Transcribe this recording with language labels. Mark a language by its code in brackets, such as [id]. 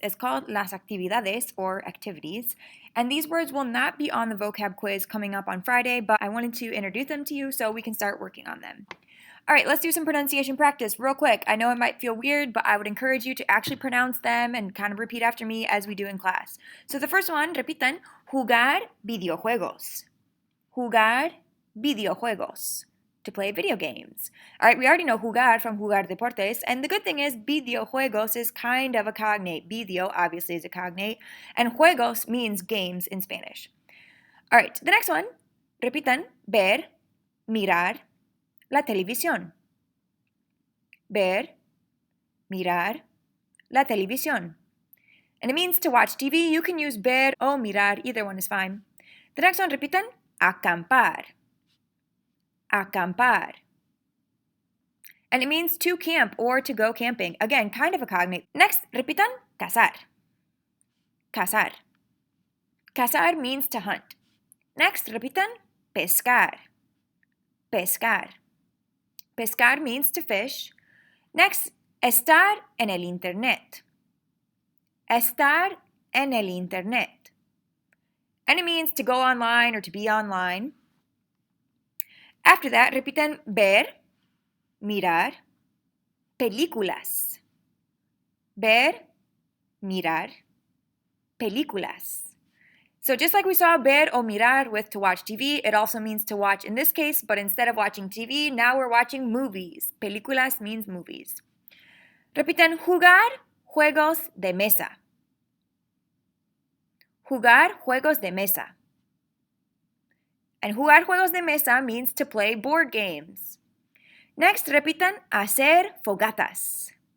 [en] It's called [es] las actividades, [en] or activities. And these words will not be on the vocab quiz coming up on Friday, but I wanted to introduce them to you so we can start working on them. All right, let's do some pronunciation practice real quick. I know it might feel weird, but I would encourage you to actually pronounce them and kind of repeat after me as we do in class. So the first one, [es] repitan, jugar videojuegos. Jugar videojuegos. [en] To play video games. All right, we already know jugar from jugar deportes, and the good thing is videojuegos is kind of a cognate. Video obviously is a cognate, and juegos means games in Spanish. All right, the next one, [es] repitan, ver, mirar, la televisión. Ver, mirar, la televisión. [en] And it means to watch TV. You can use ver or mirar, either one is fine. The next one, [es] repitan, acampar. Acampar. [en] And it means to camp or to go camping. Again, kind of a cognate. Next, [es] repitan, cazar. Cazar. [en] Cazar means to hunt. Next, [es] repitan, pescar. Pescar. Pescar [en] means to fish. Next, [es] estar en el internet. Estar en el internet. [en] And it means to go online or to be online. After that, [es] repitan ver, mirar, películas. Ver, mirar, películas. [en] So just like we saw ver o mirar with to watch TV, it also means to watch in this case, but instead of watching TV, now we're watching movies. Películas means movies. [es] Repitan jugar juegos de mesa. Jugar juegos de mesa. And jugar juegos de mesa [en] means to play board games. Next, [es] repitan, hacer fogatas.